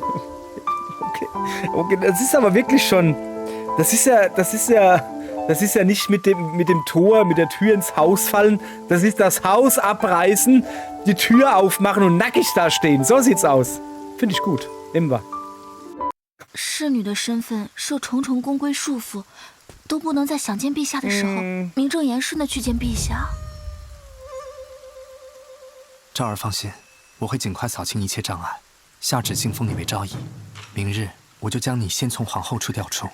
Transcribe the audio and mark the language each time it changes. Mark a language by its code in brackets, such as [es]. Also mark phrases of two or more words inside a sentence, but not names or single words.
[de] Okay, das ist aber wirklich schon... Das ist ja nicht mit dem Tor, mit der Tür ins Haus fallen. Das ist das Haus abreißen, die Tür aufmachen und nackig da stehen. So sieht's aus. Finde ich gut. Nehmen wir. [zh] 侍女的身份受重重宫规束缚，都不能在想见陛下的时候名正言顺的去见陛下。昭儿放心，我会尽快扫清一切障碍，下旨晋封你为昭仪。明日我就将你先从皇后处调出。